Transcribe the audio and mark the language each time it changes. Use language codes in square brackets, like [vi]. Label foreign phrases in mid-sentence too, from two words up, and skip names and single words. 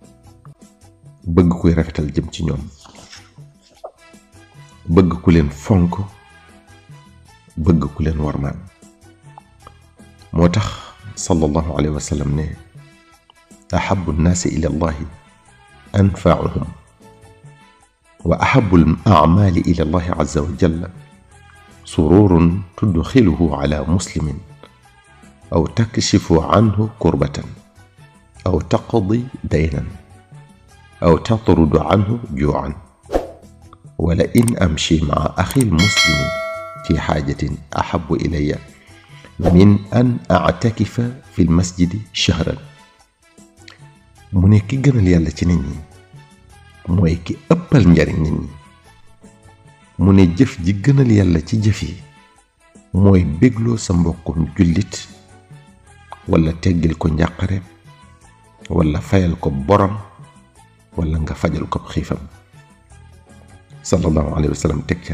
[wo] bëgg kuy rafetal jëm ci ñoom bëgg ku leen fonk bëgg ku leen warmaan moo tax [ar] صلى الله عليه وسلم ne أحب الناس إلى الله أنفعهم وأحب الأعمال إلى الله عز وجل سرور تدخله على مسلم أو تكشف عنه كربة أو تقضي دينا أو تطرد عنه جوعا ولئن أمشي مع أخي المسلم في حاجة أحب إلي من أن أعتكف في المسجد شهرا [wo] mu ne ki gënal yàlla ci nit ñi mooy ki ëppal njariñ nit ñi mu ne jëf ji gënal yàlla ci jëf yi mooy bégloo sa mbokkum jullit wala teggil ko njàqareem wala fayal ko borom wala nga fajal ko xiifam [ar] صلى الله عليه وسلم [wo] teg ca